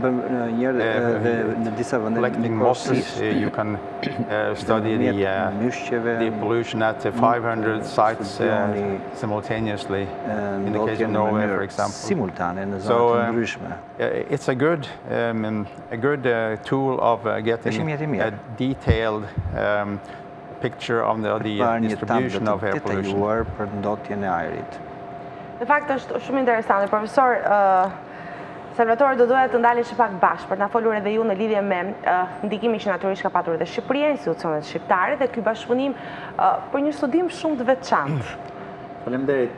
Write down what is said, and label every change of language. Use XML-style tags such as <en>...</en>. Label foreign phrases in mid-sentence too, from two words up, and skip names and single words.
<en>Collecting mosses, you can study the pollution at 500 sites simultaneously, in the case of Norway, for example. So it's a good tool of getting a detailed picture of the distribution of air pollution.</en> <sq>Në fakt është shumë interesante. Profesor Salvatore, do doja të ndalesh pak bashkë për të na folur edhe ju në lidhje me ndikimin që natyrisht ka patur edhe Shqipëria, institucionet shqiptare dhe ky bashkëpunim për një studim shumë të veçantë. Faleminderit.</sq>